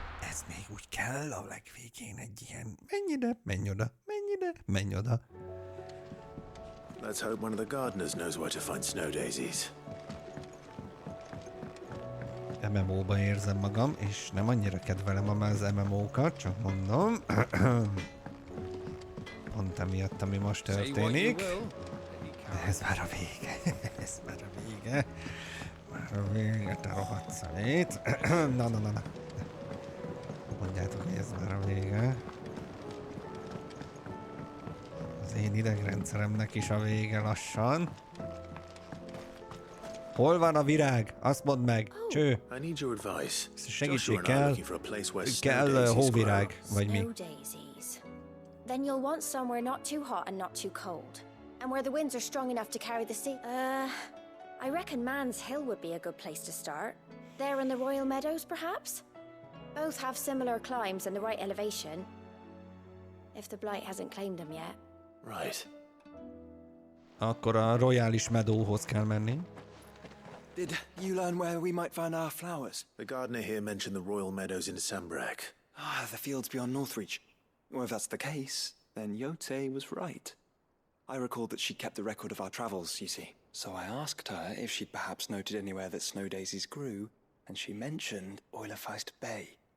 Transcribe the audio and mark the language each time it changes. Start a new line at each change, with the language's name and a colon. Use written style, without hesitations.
Hungarian: Ez még úgy kell a legvégén egy ilyen... Menj ide, menj oda, menj ide, menj oda.
English: Let's hope one of the gardeners knows where to find snow daisies.
Hungarian: MMO-ba érzem magam, és nem annyira kedvelem az MMO-kat, csak mondom. Pont emiatt, ami most történik. De ez már a vége. Ez már a vége. Már a vége, te rohadt szemét. Na. Mondjátok, hogy ez már a vége. Az én idegrendszeremnek is a vége lassan. Hol van a virág? Azt mondd meg. Cső.
English: I need your advice.
Hungarian: Segítség kell hóvirág, vagy mi?
English: Then you'll want somewhere not too hot and not too cold. And where the winds are strong enough to carry the sea. I reckon Man's Hill would be a good place to start. There in the Royal Meadows, perhaps? Both have similar climbs and the right elevation. If the Blight hasn't claimed them yet. Right.
Hungarian: Akkor a Royális Meadowhoz kell menni.
English: Did you learn where we might find our flowers? The gardener here mentioned the Royal Meadows in Sembrak. The fields beyond Northreach. Well, if that's the case, then Yote was right. I recalled that she kept the record of our travels, you see. So I asked her if she'd perhaps noted anywhere that snow daisies grew, and she mentioned Oilerfeist Bay.